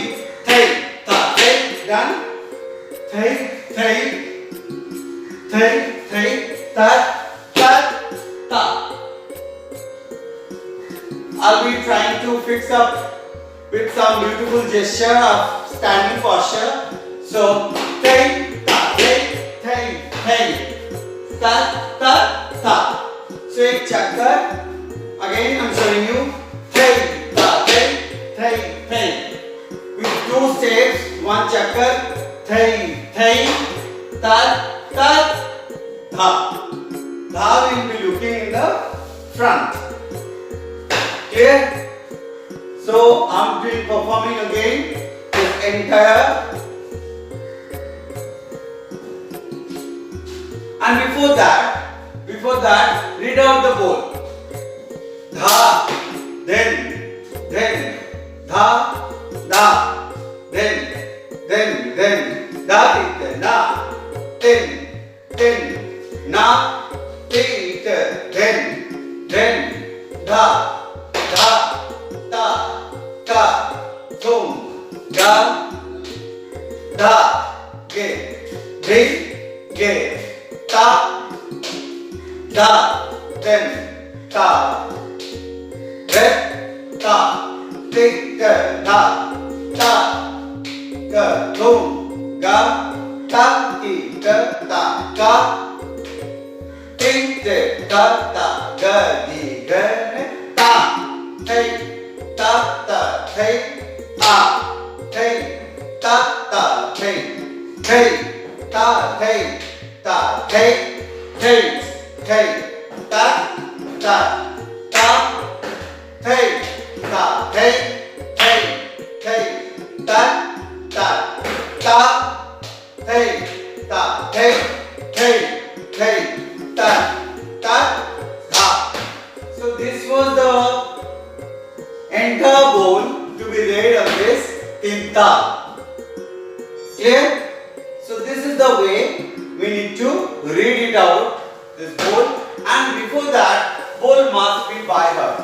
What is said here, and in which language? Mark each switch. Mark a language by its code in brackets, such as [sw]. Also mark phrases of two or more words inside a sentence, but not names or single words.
[en] Thei ta thei. Done. Thei thei thei thei ta ta ta. I'll be trying to fix up with some beautiful gesture of standing posture. So thei ta thei thei thei ta ta ta. [hi] So एक चक्कर. [en] Again I'm showing you. Thei ta thei thei thei. With two steps, one chakra. Thei thei ta ta tha. Tha will be looking in the front. Clear? So I'm doing performing again this entire. And before that, read out the bowl. Dha, then, dha, da, then, da, then, na, then, na, then, da, ta, ka, thum, ga, da, ge, ta, da, then, ta, red, ta, tik, da, ta, ga, thum, ga, ta, ki, ga, ta, ka, tik, da, ta, ga, di, ga, ta, thei, ta, ta, thei, a, thei, ta, ta, thei, thei, ta, thei, ta, thei, thei, thei, ta, ta, ta, thei, ta, thei, thei, thei, ta, ta, ta, thei, ta, thei, thei, thei, ta, ta, tha. So this was the entire bowl to be read of this tinta. Clear? So this is the way we need to read it out, this bowl, and before that bowl must be by heart.